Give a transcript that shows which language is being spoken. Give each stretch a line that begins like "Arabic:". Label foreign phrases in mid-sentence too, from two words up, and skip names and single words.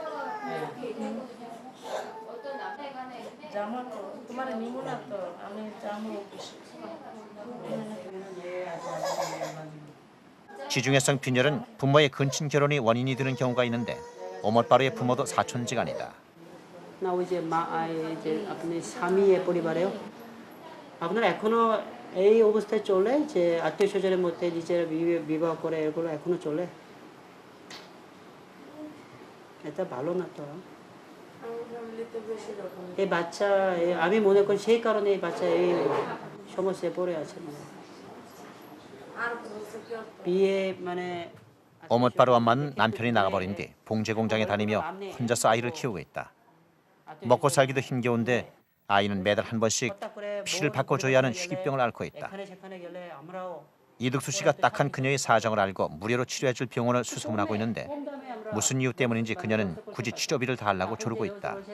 Korean: 지중해성 빈혈은 부모의 근친 결혼이 원인이 되는 경우가 있는데 오못바르의 부모도 사촌지간이다.
Bangla: ना वो যে আপনি স্বামীয়ে পরিবারেও আপনার এখনো এই অবস্থায় চলে যে আত্মীয় স্বজনের মধ্যে নিজের বিবাহ করে এগুলো এখনো চলে এটা ভালো না তো এই বাচ্চা আমি মনে করি সেই কারণে এই বাচ্চা এই সমস্যায় পড়ে আছে বিয়ে মানে
Korean: 오못바르 엄마는 남편이 나가버린 뒤 봉제 공장에 다니며 혼자서 아이를 키우고 있다. 먹고 살기도 힘겨운데 아이는 매달 한 번씩 피를 바꿔줘야 하는 희귀병을 앓고 있다. 이득수 씨가 딱한 그녀의 사정을 알고 무료로 치료해줄 병원을 수소문하고 있는데 무슨 이유 때문인지 그녀는 굳이 치료비를 달라고 조르고 있다.